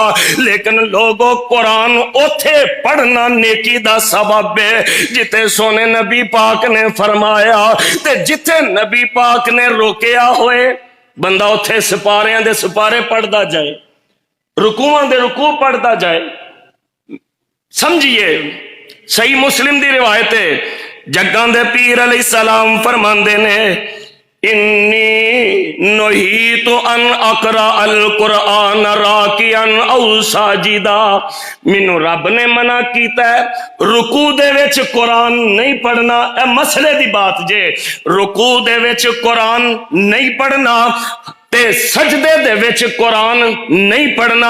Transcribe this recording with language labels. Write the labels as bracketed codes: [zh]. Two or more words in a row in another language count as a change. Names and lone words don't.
[pa] لیکن لوکو قرآن اوتھے پڑھنا نیکی دا سبب ہے جتھے سوہنے نبی پاک نے فرمایا، تے جتھے نبی پاک نے روکیا ہووے بندہ اوتھے سیپاریاں دے سیپارے پڑھدا جائے، رکوعاں دے رکوع پڑھدا جائے. سمجھیے صحیح مسلم دی روایت ہے، جگاں دے پیر علیہ السلام فرماندے نے [ar] إني نهيت أن أقرأ القرآن راكعا أو ساجدا. [pa] مینوں رب نے منع کیتا ہے رکوع دے وچ قرآن نہیں پڑھنا. اے مسئلے دی گل جے، رکوع دے وچ قرآن نہیں پڑھنا تے سجدے دے وچ قرآن نہیں پڑھنا.